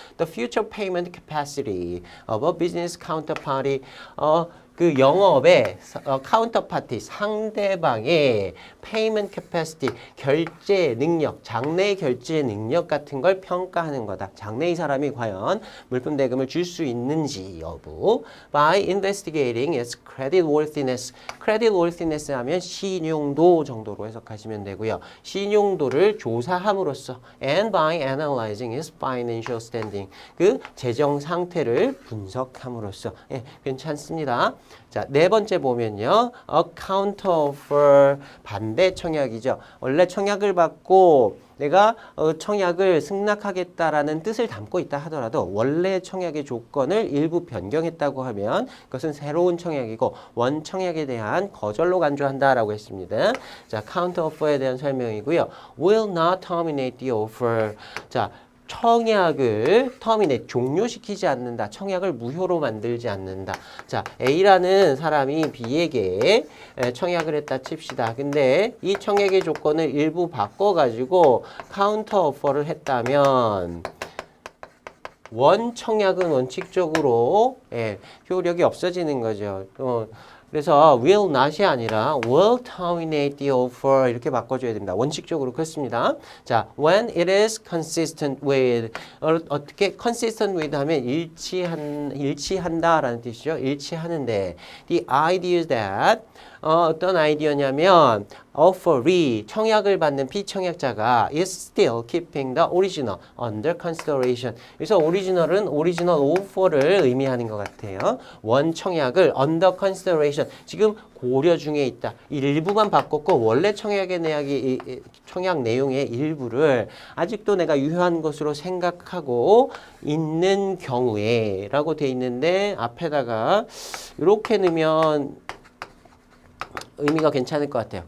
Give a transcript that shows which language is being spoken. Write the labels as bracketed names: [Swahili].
[English] The future payment capacity of a business counterparty [Korean] 그 영업의 카운터파티 상대방의 [English] payment capacity [Korean] 결제 능력, 장래 결제 능력 같은 걸 평가하는 거다. 장래 이 사람이 과연 물품 대금을 줄 수 있는지 여부. [English] By investigating its creditworthiness. [Korean] creditworthiness 하면 신용도 정도로 해석하시면 되고요. 신용도를 조사함으로써 [English] and by analyzing its financial standing. [Korean] 그 재정 상태를 분석함으로써 예, 괜찮습니다. 자, 네 번째 보면요. [English] A counteroffer [Korean] 반대 청약이죠. 원래 청약을 받고 내가 청약을 승낙하겠다라는 뜻을 담고 있다 하더라도 원래 청약의 조건을 일부 변경했다고 하면 그것은 새로운 청약이고 원 청약에 대한 거절로 간주한다라고 했습니다. 자, counteroffer에 대한 설명이고요. [English] Will not terminate the offer. [Korean] 자, 청약을 terminate, 종료시키지 않는다. 청약을 무효로 만들지 않는다. 자, A라는 사람이 B에게 청약을 했다 칩시다. 근데 이 청약의 조건을 일부 바꿔가지고 카운터 오퍼를 했다면 원 청약은 원칙적으로 효력이 없어지는 거죠. 그래서 will not이 아니라 [English] will terminate the offer [Korean] 이렇게 바꿔줘야 됩니다. 원칙적으로 그렇습니다. 자, [English] when it is consistent with [Korean] 어떻게 consistent with 하면 일치한다라는 뜻이죠. 일치하는데 [English] the idea is that [Korean] 어떤 아이디어냐면 [English] offeree [Korean] 청약을 받는 피청약자가 [English] is still keeping the original under consideration. [Korean] 그래서 original은 original offer를 의미하는 것 같아요. 원 청약을 [English] under consideration [Korean] 지금 고려 중에 있다. 일부만 바꿨고 원래 청약의 청약 내용의 일부를 아직도 내가 유효한 것으로 생각하고 있는 경우에 라고 돼 있는데 앞에다가 이렇게 넣으면 의미가 괜찮을 것 같아요.